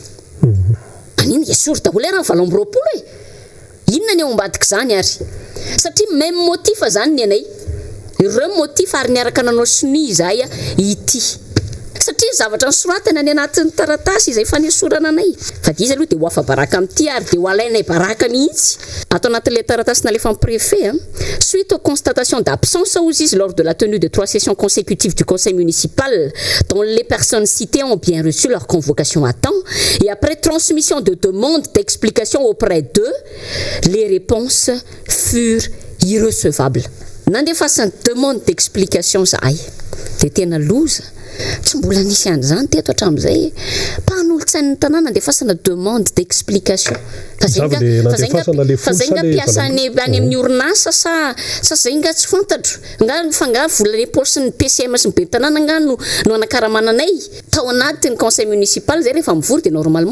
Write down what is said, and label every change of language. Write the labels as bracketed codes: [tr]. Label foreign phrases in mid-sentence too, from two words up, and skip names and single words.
[mg] Anina esorina daholo ary ny 20 inona ny ao ambadika izany ary satria [fr] même motif [mg] zany ny anay ireo motif ary niaraka nanao sini izahay ity satria zavatra ny soratana ny anatin'ny taratasy izay fanesorana anay fa dia izy aloha dia ho afa baraka amin'ity ary dia ho alainay baraka mihitsy atao anatin'ilay taratasy nalefa amin'ny [fr] préfet suite aux constatations d'absence aux izy lors de la tenue de 3 sessions consécutives du conseil municipal dont les personnes citées ont bien reçu leur convocation à temps et après transmission de demandes d'explication auprès d'eux, les réponses furent irrecevables. [mg] nandefasany [fr] demande d'explication [mg] zahay de tena loza tsy mbola nisy an'izany teto hatramin'izay mpanolo-tsain'ny tanàna andefasana [fr] demande d'explication [mg] fa zay nga piasa any amin'ny orinasa sa zay nga tsy fantatro nga volane posiny PCM sy ny be tanàna nga no anakaramananay tao anatin'ny [fr] conseil municipal [mg] zay rehefa mivory de normalement